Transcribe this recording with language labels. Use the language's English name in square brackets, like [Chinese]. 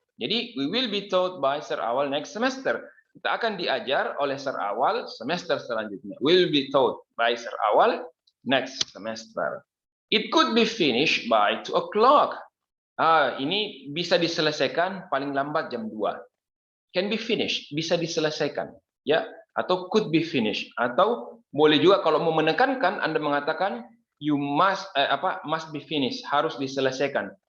[Indonesian] Jadi [English] we will be taught by Sir Awal next semester. [Indonesian] Kita akan diajar oleh Sir Awal semester selanjutnya. [English] Will be taught by Sir Awal next semester. It could be finished by 2 o'clock. [Indonesian] Ini bisa diselesaikan paling lambat jam 2. [English] Can be finished, [Indonesian] bisa diselesaikan, ya, atau [English] could be finished, [Indonesian] atau boleh juga kalau mau menekankan Anda mengatakan [English] you must be finished, [Indonesian] harus diselesaikan.